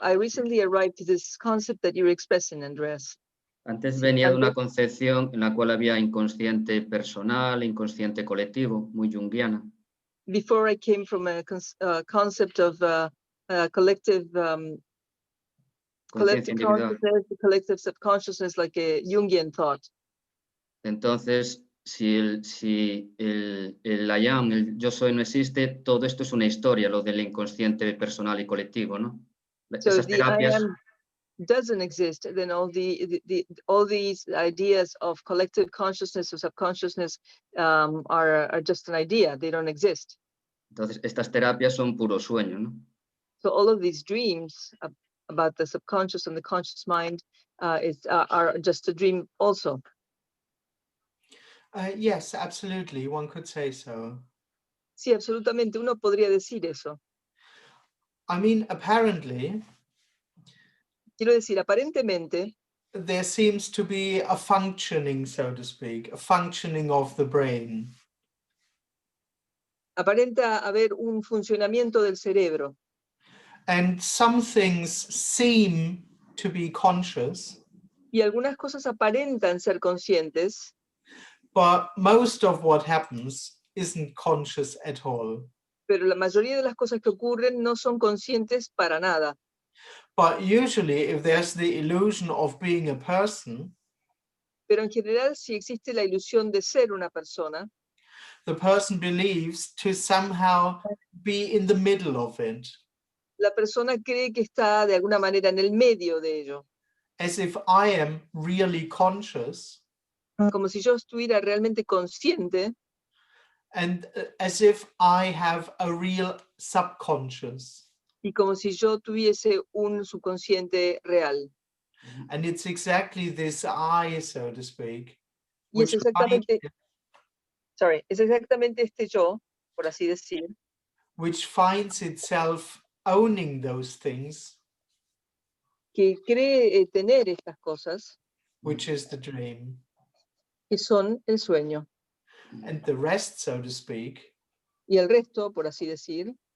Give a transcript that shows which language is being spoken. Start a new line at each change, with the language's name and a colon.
English: I recently arrived to this concept that you're expressing, Andreas.
Spanish: Antes venía de una concepción en la cual había inconsciente personal, inconsciente colectivo, muy junguiana.
English: Before I came from a concept of collective collective subconsciousness, like a Jungian thought.
Spanish: Entonces, si el
English: I am,
Spanish: el yo soy no existe, todo esto es una historia, lo del inconsciente personal y colectivo, ¿no?
English: So
Spanish: Esas
English: if the I
Spanish: terapias...
English: am doesn't exist, then all these ideas of collective consciousness or subconsciousness are just an idea. They don't exist.
Spanish: Entonces, estas terapias son puro sueño, ¿no?
English: So all of these dreams about the subconscious and the conscious mind are just a dream also. Yes, absolutely. One could say so.
Spanish: Sí, absolutamente. Uno podría decir eso.
English: I mean, apparently,
Spanish: quiero decir, aparentemente,
English: there seems to be a functioning, so to speak, a functioning of the brain.
Spanish: Aparenta haber un funcionamiento del cerebro.
English: And some things seem to be conscious.
Spanish: Y algunas cosas aparentan ser conscientes.
English: But most of what happens isn't conscious at all.
Spanish: Pero la mayoría de las cosas que ocurren no son conscientes para nada.
English: But usually, if there's the illusion of being a person,
Spanish: pero en general, si existe la ilusión de ser una persona,
English: the person believes to somehow be in the middle of it.
Spanish: La persona cree que está de alguna manera en el medio de ello.
English: As if I am really conscious.
Spanish: Como si yo estuviera realmente consciente.
English: And as if I have a real subconscious.
Spanish: Y como si yo tuviese un subconsciente real.
English: And it's exactly this I, so to speak.
Spanish: Y es exactamente, es exactamente este yo, por así decir.
English: Which finds itself owning those things.
Spanish: Que cree tener estas cosas.
English: Which is the dream.
Spanish: Que son el sueño.
English: And the rest, so to speak.
Spanish: Y el resto, por así decir.